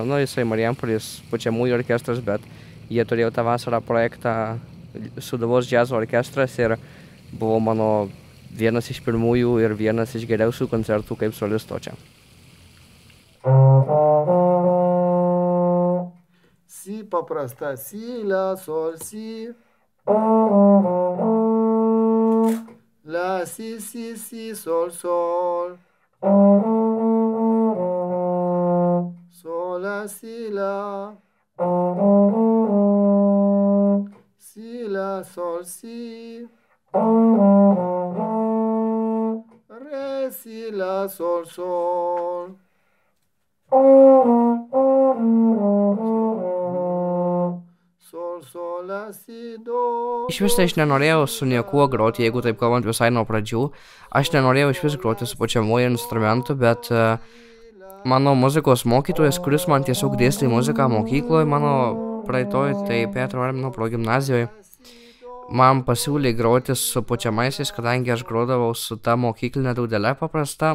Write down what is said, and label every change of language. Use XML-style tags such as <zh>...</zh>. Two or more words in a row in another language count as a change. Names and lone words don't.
<lt>Nu, jisai Marijampolės pučiamųjų orkestras, bet jie turėjo tą vasarą projektą Sūduvos džiazo orkestras ir buvo mano vienas iš pirmųjų ir vienas iš geriausių koncertų kaip solisto čia. Si paprasta, si, la, sol, si. La, si, sol, sol. Sol, la, si, la. Si, la, sol, si. Re, si, la, sol, sol. Sol, sol, la, si, do. Iš vis aš nenorėjau su niekuo groti, jeigu taip kalbant visai nuo pradžių. Aš nenorėjau iš vis groti su pučiamuoju instrumentu, bet mano muzikos mokytojas, kuris man tiesiog dėstė muziką mokykloje, mano praeitoj, tai Petro Armino progimnazijoje, man pasiūlė groti su pučiamaisiais, kadangi aš grodavau su ta mokyklinė dūdelė paprasta.</lt>